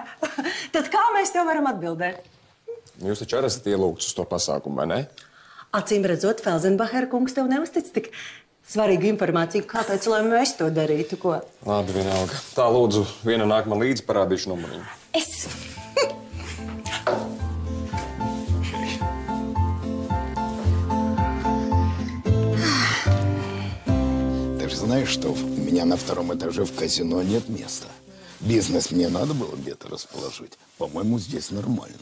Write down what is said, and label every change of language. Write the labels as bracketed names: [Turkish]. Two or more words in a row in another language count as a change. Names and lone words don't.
[Latvian] Tad kā mēs tev varam atbildēt? Jūs taču arī esat ielūgts uz to pasākumu, vai ne? Acīm redzot, Felsenbachera kungs tev neuztic tik svarīgu informāciju. Kāpēc, lai mēs to darītu, ko? Labi, vienalga. Tā, lūdzu, viena nāk man līdzi, parādīšu numuriņu. Es... [Russian] Ты же знаешь, что у меня на втором этаже в казино нет места. Бизнес мне надо было где-то расположить. По-моему, здесь нормально.